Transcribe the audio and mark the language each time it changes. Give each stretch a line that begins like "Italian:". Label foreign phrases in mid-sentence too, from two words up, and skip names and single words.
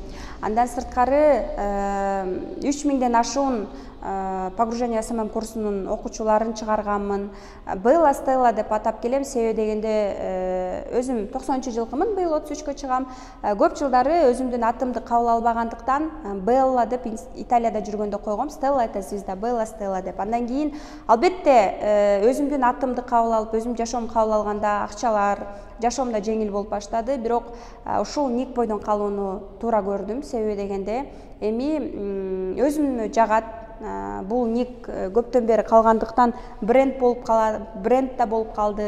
Kyrgyz: Андан сырткары 3000ден ашуун погружение СММ курсунун окуучуларын чыгарганмын. Белла Стелла деп атап келем, себеби дегенде өзүм 90-жылкымын, быйыл 33-кө чыгам. Көп жылдары өзүмдүн атымды кабыл албагандыктан Белла деп Италияда жүргөндө койгом. Стелла
Russian: это звезда,
Kyrgyz: Белла Стелла деп. Андан кийин албетте өзүмдүн атымды кабыл алып, өзүм жашоомду кабыл алганда акчалар, жашоом да жеңил болуп баштады. Бирок ушул ник бойдон калууну туура көрдүм, себеби дегенде эми өзүмө жагат. Бул ник көптөн бери калгандыктан бренд да болуп калды.